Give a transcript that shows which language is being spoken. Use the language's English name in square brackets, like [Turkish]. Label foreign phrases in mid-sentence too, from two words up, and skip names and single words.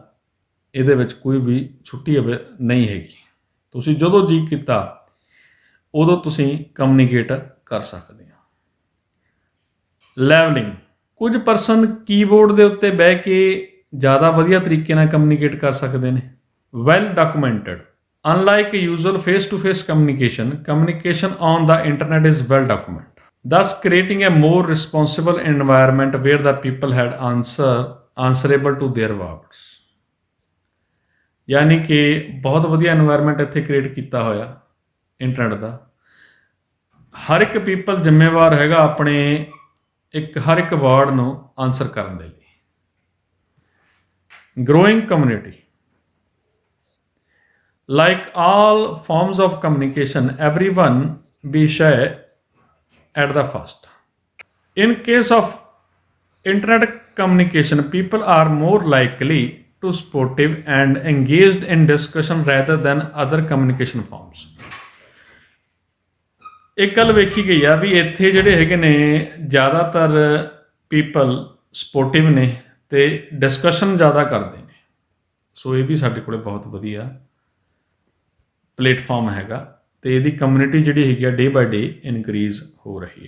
[Punjabi] ਇਹਦੇ ਵਿੱਚ ਕੋਈ ਵੀ ਛੁੱਟੀ ਨਹੀਂ ਹੈਗੀ। ਤੁਸੀਂ ਜਦੋਂ ਜੀ ਕੀਤਾ ਉਦੋਂ ਤੁਸੀਂ ਕਮਿਊਨੀਕੇਟ ਕਰ ਸਕਦੇ ਹੋ। ਲੈਵਲਿੰਗ, ਕੁਝ ਪਰਸਨ ਕੀਬੋਰਡ ਦੇ ਉੱਤੇ ਬਹਿ ਕੇ ਜ਼ਿਆਦਾ ਵਧੀਆ ਤਰੀਕੇ ਨਾਲ ਕਮਿਊਨੀਕੇਟ ਕਰ ਸਕਦੇ ਨੇ। [English] well documented, unlike usual face-to-face communication, communication on the internet is well documented, thus creating a more responsible environment where the people had answerable to their words। [Punjabi] ਯਾਨੀ ਕਿ ਬਹੁਤ ਵਧੀਆ ਇਨਵਾਇਰਮੈਂਟ ਇੱਥੇ ਕ੍ਰੀਏਟ ਕੀਤਾ ਹੋਇਆ ਇੰਟਰਨੈਟ ਦਾ। ਹਰ ਇੱਕ ਪੀਪਲ ਜ਼ਿੰਮੇਵਾਰ ਹੈਗਾ ਆਪਣੇ ਹਰ ਇੱਕ ਵਰਡ ਨੂੰ ਆਨਸਰ ਕਰਨ ਦੇ ਲਈ। [English] growing community. Like all forms of communication, everyone be shy at the first. In case of internet communication, people are more likely to sportive and engaged in discussion rather than other communication forms. [Punjabi] ਇੱਕ ਗੱਲ ਵੇਖੀ ਗਈ ਆ ਵੀ ਇੱਥੇ ਜਿਹੜੇ ਹੈਗੇ ਨੇ ਜ਼ਿਆਦਾਤਰ [English] people supportive [Punjabi] ਨੇ ਤੇ ਡਿਸਕਸ਼ਨ ਜ਼ਿਆਦਾ ਕਰਦੇ ਨੇ। ਸੋ ਇਹ ਵੀ ਸਾਡੇ ਕੋਲੇ ਬਹੁਤ ਵਧੀਆ ਪਲੇਟਫਾਰਮ ਹੈਗਾ ਤੇ ਇਹਦੀ ਕਮਿਊਨਿਟੀ ਜਿਹੜੀ ਹੈਗੀ ਆ [English] day by day increase [Punjabi] ਹੋ ਰਹੀ ਹੈ।